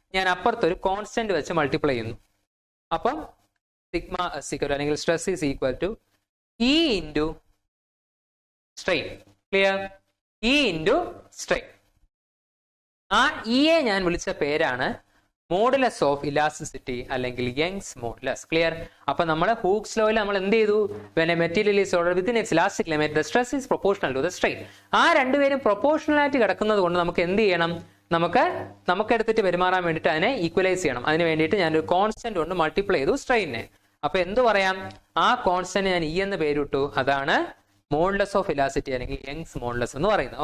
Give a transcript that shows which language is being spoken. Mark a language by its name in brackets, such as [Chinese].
[Malayalam] ഞാൻ അപ്പുറത്തൊരു കോൺസ്റ്റന്റ് വെച്ച് മൾട്ടിപ്ലൈ ചെയ്യുന്നു. അപ്പം സിഗ്മ സിക്വൽ അല്ലെങ്കിൽ [English] Stress is equal to E into strain. Clear? [Malayalam] E into strain. ആ ഇയെ ഞാൻ വിളിച്ച പേരാണ് മോഡുലസ് ഓഫ് ഇലാസ്റ്റിസിറ്റി അല്ലെങ്കിൽ യങ്സ് മോഡുലസ്. ക്ലിയർ? അപ്പൊ നമ്മൾ ഹൂക്സ് ലോയിൽ നമ്മൾ എന്ത് ചെയ്തു? [English] when a material is ordered within its elastic limit the stress is proportional to the strain. [Malayalam] ആ രണ്ടുപേരും പ്രൊപ്പോർഷണൽ ആയിട്ട് കിടക്കുന്നത് കൊണ്ട് നമുക്ക് എന്ത് ചെയ്യണം? നമുക്ക് എടുത്തിട്ട് പെരുമാറാൻ വേണ്ടിയിട്ട് അതിനെ ഈക്വലൈസ് ചെയ്യണം. അതിന് വേണ്ടിയിട്ട് ഞാനൊരു കോൺസ്റ്റന്റ് കൊണ്ട് മൾട്ടിപ്ലൈ ചെയ്തു സ്ട്രെയിനെ. അപ്പൊ എന്ത് പറയാം? ആ കോൺസ്റ്റന്റ് ഞാൻ ഇ എന്ന് പേരിട്ടു. അതാണ് മോഡുലസ് ഓഫ് ഇലാസ്റ്റിസിറ്റി അല്ലെങ്കിൽ യങ്സ് മോഡുലസ് എന്ന് പറയുന്നത്.